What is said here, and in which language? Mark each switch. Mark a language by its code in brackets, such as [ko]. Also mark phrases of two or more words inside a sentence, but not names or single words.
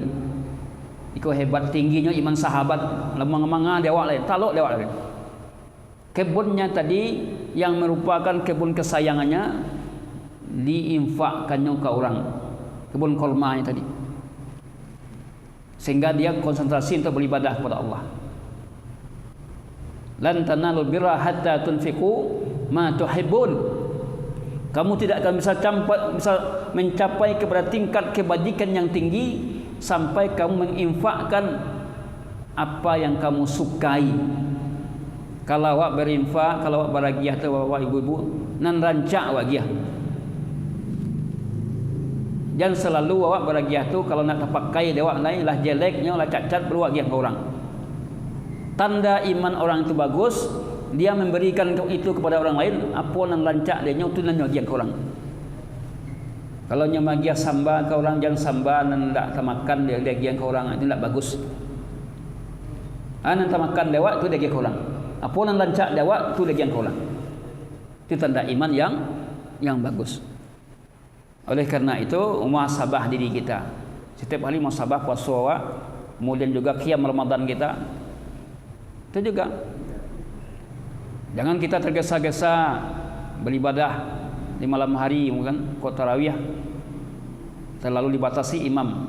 [min] Ikut hebat tingginya iman sahabat, lemang-lemang dia awak lain, taluk dia awak lain. [id] Kebunnya tadi yang merupakan kebun kesayangannya diinfakkannya ke orang, kebun kurmanya tadi, sehingga dia konsentrasi untuk beribadah kepada Allah. [ar] Lan tanalul birra hatta tunfiqu ma tuhibbun. [id] Kamu tidak akan bisa mencapai kepada tingkat kebajikan yang tinggi sampai kamu menginfakkan apa yang kamu sukai. [min] Kalau awak berinfak, kalau awak baragiah tu awak ibu-ibu nan rancak wagiah. Jangan selalu awak baragiah tu kalau nak terpakai dia awak lain lah jeleknya lah cacat berwagiah ke orang. [id] Tanda iman orang itu bagus, dia memberikan itu kepada orang lain, [min] apa nan rancak dia tu nan wagiah ke orang. Kalau nya magiah samba ke orang, jangan samba nan tak makan dia giah ke orang, itu tak bagus. Nan tak makan dewa tu dia giah ke orang. Apa nan rancak dewa tu dia giah ke orang. [id] Itu tanda iman yang bagus. Oleh karena itu muhasabah diri kita. Setiap hari muhasabah puasa awak, kemudian juga qiyam Ramadan kita. Itu juga. Jangan kita tergesa-gesa beribadah di malam hari, kan kok tarawih terlalu dibatasi imam.